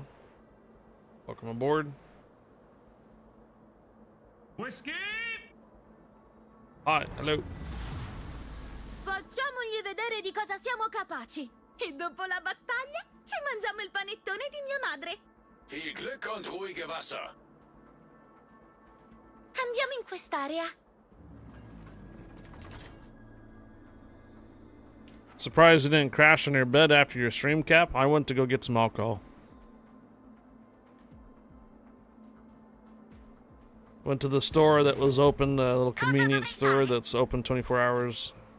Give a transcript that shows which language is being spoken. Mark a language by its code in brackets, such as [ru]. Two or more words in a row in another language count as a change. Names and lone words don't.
[en] Welcome aboard. Whiskey! Hi, hello. [it] Facciamogli vedere di cosa siamo capaci. E dopo la battaglia ci mangiamo il panettone di mia madre. [de] Viel Glück und ruhige Wasser. [it] Andiamo in quest'area. [en] Surprised you didn't crash on your bed after your stream cap? I went to go get some alcohol. Went to the store that was open, the little convenience store that's open 24 hours.